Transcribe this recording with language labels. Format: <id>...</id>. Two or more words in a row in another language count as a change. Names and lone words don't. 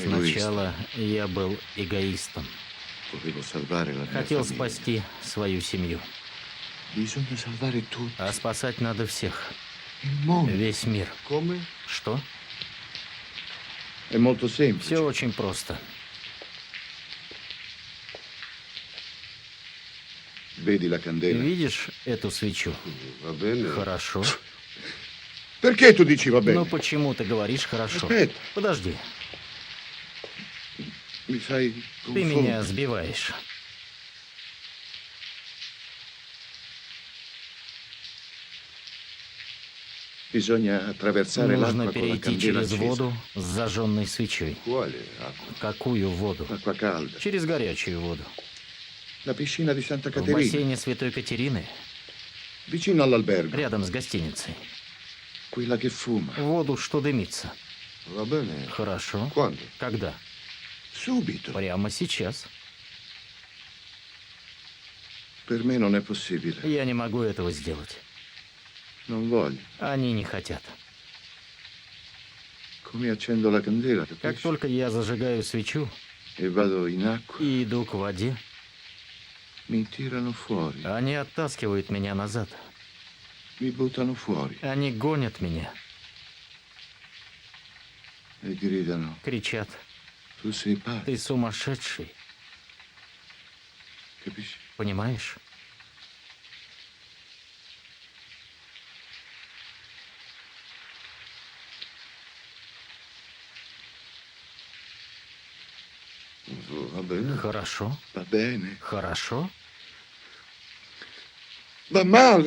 <ru>Сначала я был эгоистом.</ru> <it>Volevo salvare la mia</it> <ru>Хотел</ru> <it>famiglia.</it> <ru>спасти свою семью.</ru> <it>Bisogna salvare tutti.</it> <ru>А спасать надо всех.</ru> <it>Il mondo.</it> <ru>Весь мир.</ru> <it>Come?</it> <ru>Что?</ru> <it>È molto semplice.</it> <ru>Все очень просто.</ru> <it>Vedi la candela?</it> <ru>Видишь эту свечу?</ru> <it>Va bene.</it> <ru>Хорошо.</ru> <it>Perché tu dici va bene?</it> <ru>Но почему ты говоришь хорошо?</ru> <it>Aspetta,</it> <ru>Подожди,</ru> <it>mi fai</it> <ru>ты меня</ru> <it>confondere.</it> <ru>сбиваешь.</ru> <it>Bisogna attraversare</it> <ru>Нужно</ru> <it>l'acqua con la</it> <ru>перейти</ru> <it>candela</it> <ru>через</ru> <it>accesa.</it> <ru>воду с зажженной свечой.</ru> <it>Quale acqua?</it> <ru>Какую воду?</ru> <it>L'acqua calda.</it> <ru>Через горячую воду.</ru> <it>La piscina di Santa</it> <ru>В</ru> <it>Caterina,</it> <ru>бассейне Святой Катерины,</ru> <it>vicino all'albergo.</it> <ru>рядом с гостиницей.</ru> <it>Quella che fuma.</it> <ru>Воду, что дымится.</ru> <it>Va bene.</it> <ru>Хорошо.</ru> <it>Quando?</it> <ru>Когда?</ru> <it>Subito.</it> <ru>Прямо сейчас.</ru> <it>Per me non è possibile.</it> <ru>Я не могу этого сделать.</ru> <it>Non voglio.</it> <ru>Они не хотят.</ru> <it>Come accendo la candela,</it> <ru>Как</ru> <it>capisci?</it> <ru>только я зажигаю свечу</ru> <it>E vado in acqua,</it> <ru>и иду к воде,</ru> <it>mi tirano fuori.</it> <ru>они оттаскивают меня назад.</ru> <it>Mi buttano fuori</it> <ru>Они гонят меня,</ru> <it>e gridano:</it> <ru>кричат:</ru> <it>tu sei pazzo,</it> <ru>ты сумасшедший,</ru> <it>capisci?</it> <ru>понимаешь?</ru> <it>Va bene,</it> <ru>Хорошо,</ru> <it>va bene.</it> <ru>хорошо,</ru> <it>Va male.</it>